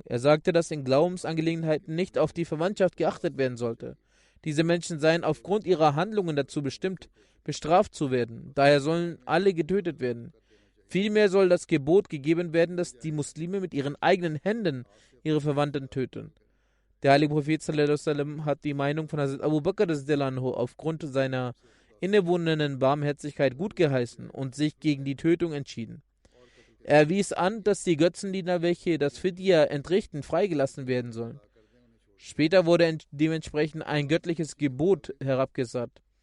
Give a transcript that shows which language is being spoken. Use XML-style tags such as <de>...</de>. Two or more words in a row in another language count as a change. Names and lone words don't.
<de>Er sagte, dass in Glaubensangelegenheiten nicht auf die Verwandtschaft geachtet werden sollte. Diese Menschen seien aufgrund ihrer Handlungen dazu bestimmt, bestraft zu werden. Daher sollen alle getötet werden. Vielmehr soll das Gebot gegeben werden, dass die Muslime mit ihren eigenen Händen ihre Verwandten töten. Der heilige Prophet</de> <ar>صلى الله عليه وسلم</ar> <de>hat die Meinung von Hazrat Abu Bakr aufgrund seiner innewohnenden Barmherzigkeit gut geheißen und sich gegen die Tötung entschieden. Er wies an, dass die Götzendiener, welche das Fidya entrichten, freigelassen werden sollen. Später wurde dementsprechend ein göttliches Gebot herabgesandt.</de>